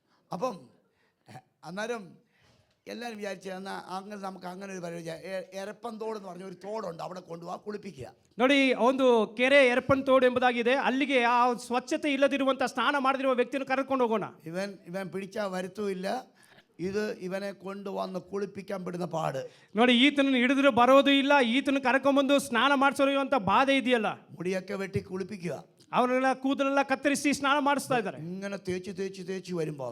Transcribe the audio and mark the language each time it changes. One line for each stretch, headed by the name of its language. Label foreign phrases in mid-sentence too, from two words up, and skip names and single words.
Malayalam: അപ്പം അന്നേരം എല്ലാവരും വിചാരിച്ചു എന്നാൽ അങ്ങനെ നമുക്ക് അങ്ങനെ ഒരു പരിപാടി എരപ്പന്തോട് എന്ന് പറഞ്ഞ ഒരു തോടുണ്ട്, അവിടെ കൊണ്ടുപോകാൻ കുളിപ്പിക്കുക.
Kannada: ನೋಡಿ, ಒಂದು ಕೆರೆ ಎರಪನ್ ತೋಡು ಎಂಬುದಾಗಿದೆ. ಅಲ್ಲಿಗೆ ಆ ಸ್ವಚ್ಛತೆ ಇಲ್ಲದಿರುವಂತ ಸ್ನಾನ ಮಾಡದಿರುವ ವ್ಯಕ್ತಿಯನ್ನು ಕರೆದುಕೊಂಡು ಹೋಗೋಣ.
Malayalam: ഇവൻ പിടിച്ചാൽ വരുത്തുമില്ല. ഇത് ഇവനെ കൊണ്ടുവന്ന് കുളിപ്പിക്കാൻ പെടുന്ന പാട്.
Kannada: ನೋಡಿ, ಈತನನ್ನು ಹಿಡಿದ್ರು ಬರೋದು ಇಲ್ಲ, ಈತನ ಕರ್ಕೊಂಡ್ಬಂದು ಸ್ನಾನ ಮಾಡಿಸೋರುವಂತ ಬಾಧೆ ಇದೆಯಲ್ಲ.
Malayalam: മുടിയൊക്കെ വെട്ടി കുളിപ്പിക്കുക.
Kannada: ಅವರೆಲ್ಲ ಕೂದಲೆಲ್ಲ ಕತ್ತರಿಸಿ ಸ್ನಾನ ಮಾಡಿಸ್ತಾ ಇದ್ದಾರೆ.
Malayalam: ഇങ്ങനെ തേച്ച് വരുമ്പോൾ